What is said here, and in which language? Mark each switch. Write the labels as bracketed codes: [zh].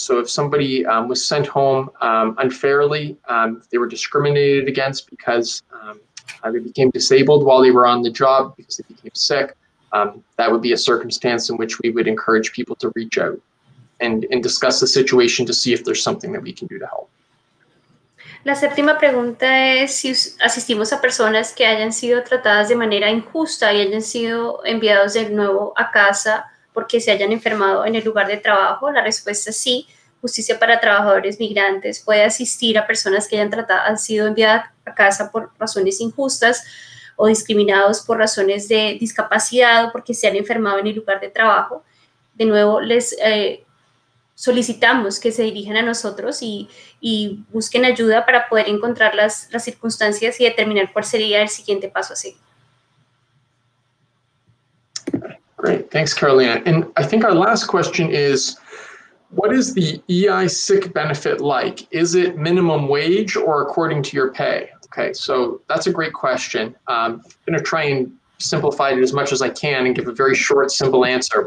[en] So if somebody was sent home unfairly, they were discriminated against because they became disabled while they were on the job, because they became sick, that would be a circumstance in which we would encourage people to reach out and discuss the situation to see if there's something that we can do to help. [es] La séptima pregunta es si asistimos a personas que hayan sido tratadas de manera injusta y hayan sido enviados de nuevo a casa porque se hayan enfermado en el lugar de trabajo. La respuesta es sí. Justicia para Trabajadores Migrantes puede asistir a personas que han sido enviadas a casa por razones injustas o discriminados por razones de discapacidad o porque se han enfermado en el lugar de trabajo. De nuevo, solicitamos que se dirijan a nosotros y busquen ayuda para poder encontrar las circunstancias y determinar cuál sería el siguiente paso a seguir. [en] Great, thanks, Carolina. And I think our last question is, what is the EI sick benefit like? Is it minimum wage or according to your pay? Okay, so that's a great question. I'm going to try and simplify it as much as I can and give a very short, simple answer.